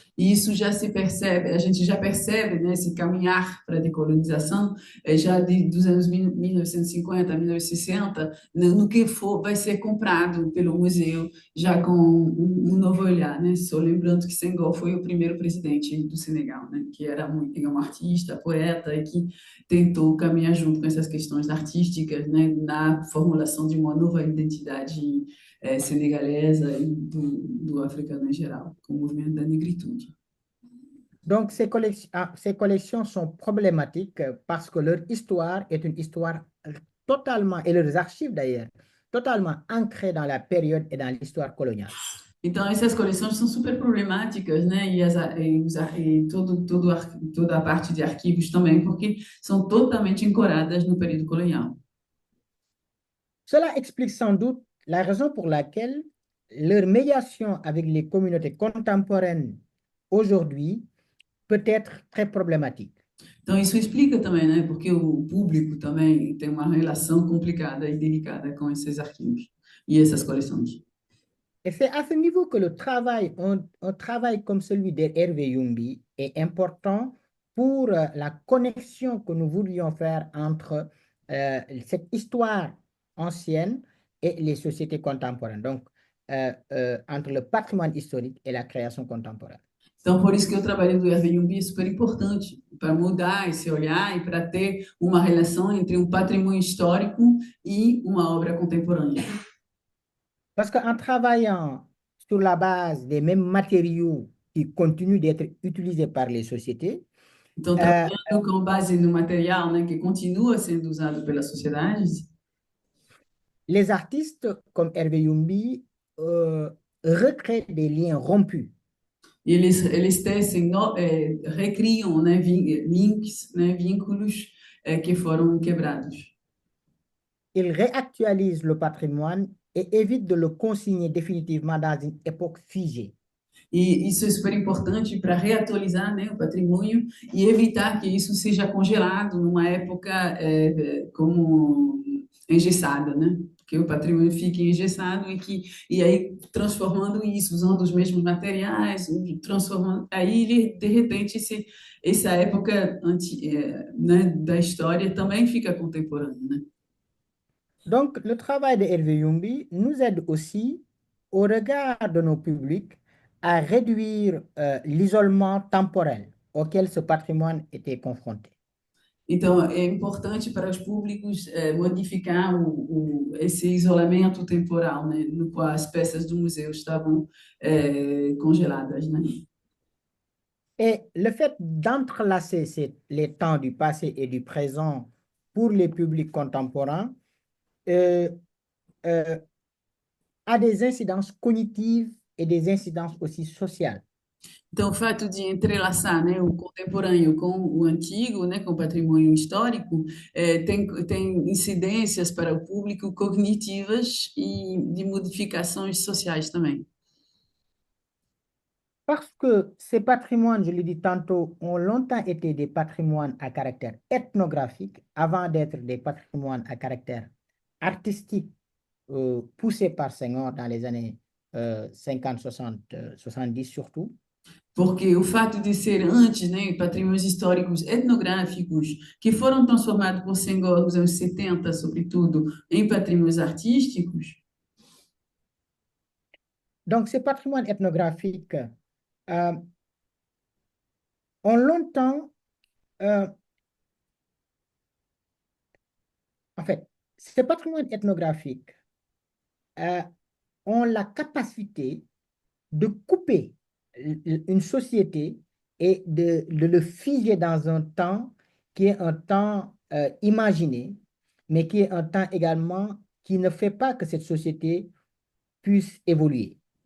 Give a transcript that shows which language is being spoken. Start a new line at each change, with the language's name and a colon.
Portuguese: E isso já se percebe, a gente já percebe, né, esse caminhar para a decolonização, já dos anos 1950, 1960, no que for, vai ser comprado pelo museu, já com um novo olhar, né? Só lembrando que Senghor foi o primeiro presidente do Senegal, né? Que era um artista, poeta, e que tentou caminhar junto com essas questões artísticas, né? Na formulação de uma nova identidade senegalesa e do africano em geral, com o movimento da negritude.
French: Donc, ces collections sont problématiques parce que leur histoire est une histoire totalement, et leurs archives d'ailleurs, totalement ancrées dans la période et dans l'histoire coloniale.
Portuguese: Então, essas coleções são super problemáticas, né? Toda a parte de arquivos também, porque são totalmente ancoradas no período colonial.
French: Cela explique sans doute la raison pour laquelle leur médiation avec les communautés contemporaines aujourd'hui peut être très problématique.
Portuguese: Então, isso explica também, né? Porque o público também tem uma relação complicada e delicada com esses arquivos e essas coleções.
French: Et c'est à ce niveau que le travail, un travail comme celui d'Hervé Youmbi est important pour la connexion que nous voulions faire entre cette histoire ancienne et les sociétés contemporaines. Donc, entre le patrimoine historique et la création contemporaine.
Portuguese: Então, por isso que o trabalho do Hervé Yumbi é super importante, para mudar esse olhar e para ter uma relação entre um patrimônio histórico e uma obra contemporânea.
French: Parce qu'en travaillant sur la base des mêmes matériaux qui continuent d'être utilisés par les sociétés,
Portuguese: Então, trabalhando com base no material, né, que continua sendo usado pelas sociedades,
French: les artistes comme Hervé Youmbi recréent des liens rompus.
Portuguese: eles tecem, recriam, né, links, né, vínculos que foram quebrados.
French: Ils réactualisent le patrimoine et évitent de le consigner définitivement dans une époque figée.
Portuguese: E isso é super importante para reatualizar, né, o patrimônio e evitar que isso seja congelado numa época como engessada, né? Que o patrimônio fique engessado e aí transformando isso, usando os mesmos materiais, transformando, aí ele, de repente essa época né, da história também fica contemporânea, né?
French: Donc, le travail de Hervé Youmbi nous aide aussi au regard de nos publics à réduire l'isolement temporel auquel ce patrimoine était confronté.
Portuguese: Então, é importante para os públicos modificar esse isolamento temporal, né, no qual as peças do museu estavam congeladas, né?
French: Et le fait d'entrelacer les temps du passé et du présent pour les publics contemporains euh, euh, a des incidences cognitives et des incidences aussi sociales.
Portuguese: Então, o fato de entrelaçar, né, o contemporâneo com o antigo, né, com o patrimônio histórico, tem incidências para o público cognitivas e de modificações sociais também.
French: Parce que ces patrimoines, je l'ai dit tantôt, ont longtemps été des patrimoines à caractère ethnographique avant d'être des patrimoines à caractère artistique poussés par Senghor dans les années 50, 60, 70 surtout.
Portuguese: Porque o fato de ser antes, né, patrimônios históricos etnográficos que foram transformados por Senghor nos anos 70, sobretudo, em patrimônios artísticos.
French: Donc ces patrimoines ethnographiques euh, ont longtemps, euh, en fait, ces patrimoines ethnographiques euh, ont la capacité de couper une société et de le figer dans un temps qui est un temps imaginé, mais qui est un temps également qui ne fait pas que cette société puisse évoluer.